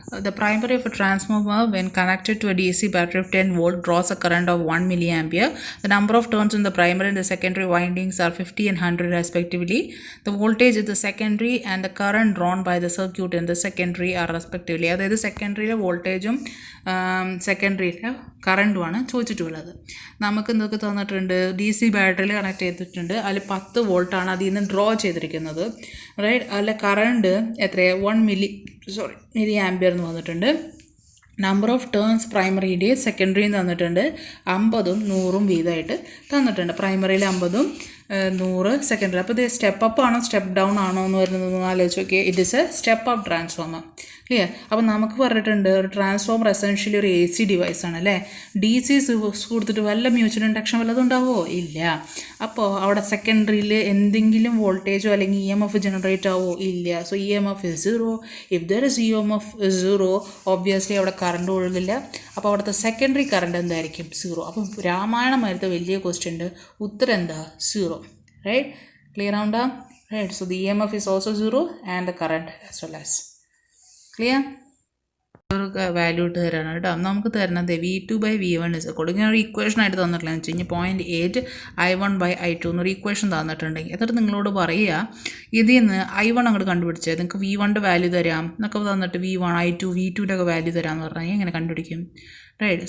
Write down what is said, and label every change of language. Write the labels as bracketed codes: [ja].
[en] The primary of a transformer when connected to a DC battery of 10 volt draws a current of 1 milliampere. The number of turns in the primary and the secondary windings are 50 and 100 respectively. The voltage in the secondary and the current drawn by the circuit in the secondary are respectively. [ml] അതായത് സെക്കൻഡറിയിലെ വോൾട്ടേജും സെക്കൻഡറിയിലെ കറണ്ടുമാണ് ചോദിച്ചിട്ടുള്ളത്. നമുക്ക് എന്തൊക്കെ തന്നിട്ടുണ്ട്? DC ബാറ്ററിയിൽ connect ചെയ്തിട്ടുണ്ട്, അതിൽ 10 വോൾട്ടാണ് അതിൽ നിന്ന് ഡ്രോ ചെയ്തിരിക്കുന്നത്, റൈറ്റ്. അതിൽ കറണ്ട് എത്രയാണ്? 1 മില്ലി ആംപിയർ എന്ന് വന്നിട്ടുണ്ട്. നമ്പർ ഓഫ് ടേൺസ് പ്രൈമറിയുടെയും സെക്കൻഡറിയും തന്നിട്ടുണ്ട്. 50ഉം 100ഉം വീതമായിട്ട് തന്നിട്ടുണ്ട്. പ്രൈമറിയിൽ 50ഉം 100 സെക്കൻഡറി. അപ്പോൾ ഇത് സ്റ്റെപ്പ് അപ്പ് ആണോ സ്റ്റെപ്പ് ഡൗൺ ആണോ എന്ന് വരുന്നത് ആലോചിച്ച് നോക്കിയാൽ [en] It is a step up transformer. [ml] Clear? അപ്പോൾ നമുക്ക് പറഞ്ഞിട്ടുണ്ട് ഒരു ട്രാൻസ്ഫോമർ എസെൻഷ്യലി ഒരു AC ഡിവൈസാണ് അല്ലേ. DC കൊടുത്തിട്ട് വല്ല മ്യൂച്വൽ ഇൻഡക്ഷൻ വല്ലതും ഉണ്ടാവുമോ? ഇല്ല. അപ്പോൾ അവിടെ സെക്കൻഡറിയിൽ എന്തെങ്കിലും വോൾട്ടേജോ അല്ലെങ്കിൽ EMF ജനറേറ്റ് ആവുമോ? ഇല്ല. [en] So EMF is 0. If there is EMF is 0 obviously [ml] അവിടെ കറണ്ട് ഒഴുകില്ല. അപ്പോൾ അവിടുത്തെ സെക്കൻഡറി കറണ്ട് എന്തായിരിക്കും? 0. അപ്പം രാമായണമായിട്ട് വലിയ ക്വസ്റ്റ്യൻ ഉണ്ട്, ഉത്തരം എന്താ? 0. Right? Clear ആവുണ്ടാ? Right. [en] So the EMF is also 0 and the current as well as. [ml] Clear? ഒരു വാല്യൂ ഇട്ട് തരാണ് കേട്ടോ. നമുക്ക് തരുന്നത് V2/V1 ഇങ്ങനെ ഒരു ഇക്വേഷൻ ആയിട്ട് തന്നിട്ടില്ല എന്ന് വെച്ച് കഴിഞ്ഞാൽ 0.8 I1/I2 എന്നൊരു ഇക്വേഷൻ തന്നിട്ടുണ്ടെങ്കിൽ എന്നിട്ട് നിങ്ങളോട് പറയുക ഇതിൽ നിന്ന് I1 അങ്ങോട്ട് കണ്ടുപിടിച്ചത് നിങ്ങൾക്ക് V1ൻ്റെ വാല്യൂ തരാം എന്നൊക്കെ തന്നിട്ട് V1 I2 V2ൻ്റെ ഒക്കെ വാല്യൂ തരാമെന്ന് പറഞ്ഞാൽ എങ്ങനെ കണ്ടുപിടിക്കും? റൈറ്റ്.